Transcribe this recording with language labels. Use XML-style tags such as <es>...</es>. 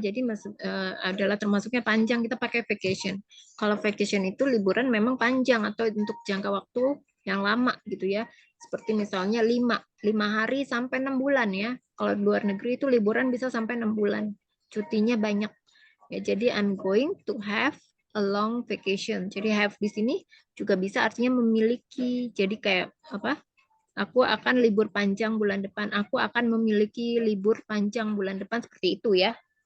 <id>Jadi adalah termasuknya panjang kita pakai vacation. Kalau vacation itu liburan memang panjang atau untuk jangka waktu yang lama gitu ya. Seperti misalnya 5 hari sampai 6 bulan ya. Kalau di luar negeri itu liburan bisa sampai 6 bulan. Cutinya banyak. Ya, jadi</id> <en>I'm going to have a long vacation.</en> <id>Jadi have di sini juga bisa artinya memiliki. Jadi kayak apa? Aku akan libur panjang bulan depan. Aku akan memiliki libur panjang bulan depan seperti itu ya.</id>